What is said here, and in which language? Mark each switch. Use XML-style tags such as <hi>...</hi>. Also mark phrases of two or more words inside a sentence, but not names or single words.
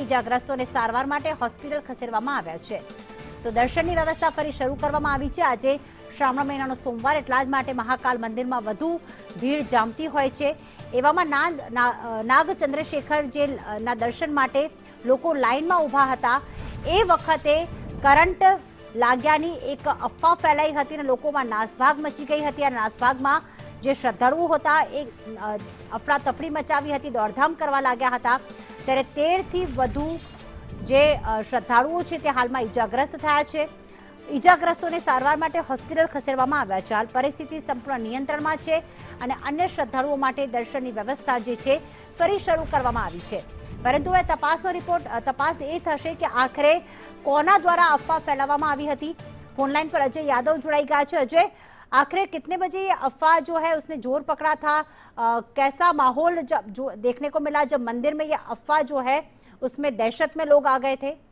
<gu>ઇજાગ્રસ્તોને સારવાર માટે હોસ્પિટલ ખસેડવામાં આવ્યા છે। તો દર્શનની વ્યવસ્થા ફરી શરૂ કરવામાં આવી છે। આજે શ્રાવણ મહિનાનો સોમવાર એટલા જ માટે મહાકાલ મંદિરમાં વધુ ભીડ જામતી હોય છે। એવામાં નાગચંદ્રશેખર જે ના દર્શન માટે લોકો લાઇનમાં ઊભા હતા એ વખતે કરંટ લાગ્યાની એક અફવા ફેલાઈ હતી ને લોકોમાં નાસભાગ મચી ગઈ હતી। આ નાસભાગમાં જે શ્રદ્ધાળુઓ હતા એ અફરાતફરી મચાવી હતી, દોડધામ કરવા લાગ્યા હતા। ત્યારે 13 થી વધુ જે શ્રદ્ધાળુઓ છે તે હાલમાં ઇજાગ્રસ્ત થયા છે। ઇજાગ્રસ્તોને સારવાર માટે હોસ્પિટલ ખસેડવામાં આવ્યા છે। હાલ પરિસ્થિતિ સંપૂર્ણ નિયંત્રણમાં છે અને અન્ય શ્રદ્ધાળુઓ માટે દર્શનની વ્યવસ્થા જે છે ફરી શરૂ કરવામાં આવી છે। પરંતુ એ તપાસનો રિપોર્ટ તપાસ એ થશે કે આખરે કોના દ્વારા અફવાહ ફેલાવામાં આવી હતી।</gu> <hi>फोनलाइन पर अजय यादव जुड़ाई गया है। अजय, आखिर कितने बजे ये अफवाह जो है उसने जोर पकड़ा था? कैसा माहौल जब जो देखने को मिला जब मंदिर में ये अफवाह जो है उसमें दहशत में लोग आ गए थे?</hi>